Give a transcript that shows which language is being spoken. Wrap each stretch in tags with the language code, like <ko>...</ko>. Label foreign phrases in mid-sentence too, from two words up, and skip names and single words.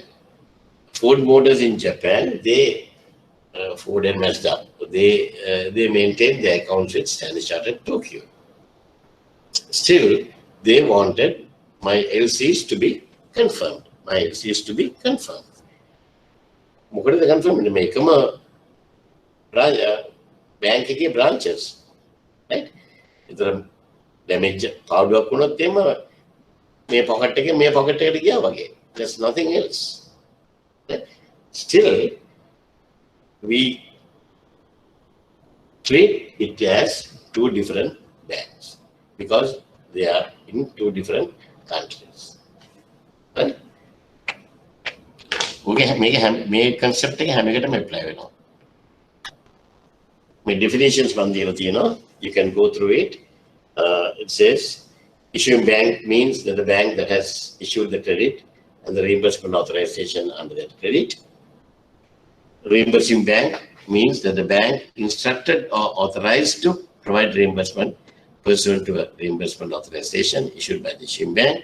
<en>Ford Motors in Japan, they Ford and Mazda, they maintain their accounts with Standard Chartered Tokyo. Still, they wanted my LCs to be confirmed. My LCs to be confirmed.</en> <si>මොකටද confirm වෙන්නේ? මේකම bank එකේ branches. Right? ඒතර damage පාඩුවක් වුණොත් එම මේ pocket එකේ මේ pocket එකට ගියා වගේ.</si> <en>There's nothing else. Right? Still, we treat it as two different banks because they are in two different countries. Right?</en> <si>මේ concept එක හැම එකටම apply වෙනවා. මේ definitions මම දීලා තියෙනවා.</si> <en>You can go through it. It says issuing bank means that the bank that has issued the credit and the reimbursement authorization under that credit. Reimbursing bank means that the bank instructed or authorized to provide reimbursement pursuant to a reimbursement authorization issued by the issuing bank.</en>